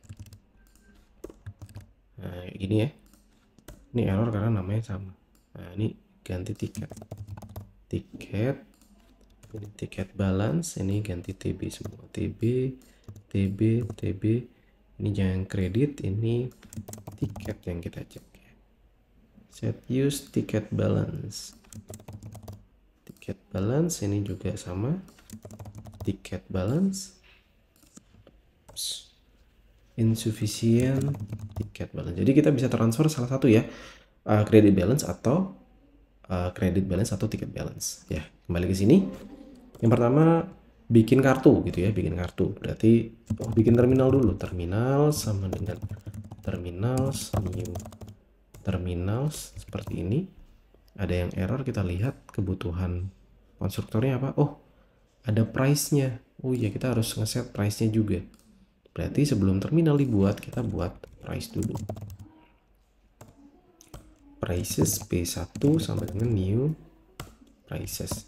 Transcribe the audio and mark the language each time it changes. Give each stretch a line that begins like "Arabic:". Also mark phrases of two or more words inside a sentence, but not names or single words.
Indonesian: Nah gini ya, ini error karena namanya sama. Nah ini ganti tiket, ini tiket balance, ini ganti TB semua, TB. Ini jangan kredit, ini tiket yang kita cek ya.
English: Set use ticket balance,
Indonesian: ini juga sama,
English: ticket balance. Insufficient ticket balance.
Indonesian: Jadi kita bisa transfer salah satu ya,
English: credit balance
Indonesian: atau
English: ticket balance
Indonesian: ya. Kembali ke sini. Yang pertama bikin kartu gitu ya, bikin kartu berarti bikin terminal dulu. Terminal sama dengan terminals,
English: new terminals
Indonesian: seperti ini. Ada yang error, kita lihat kebutuhan konstruktornya apa. Oh ada price-nya. Oh iya, kita harus ngeset price-nya juga. Berarti sebelum terminal dibuat, kita buat price dulu. Prices P1 sampai dengan
English: new prices.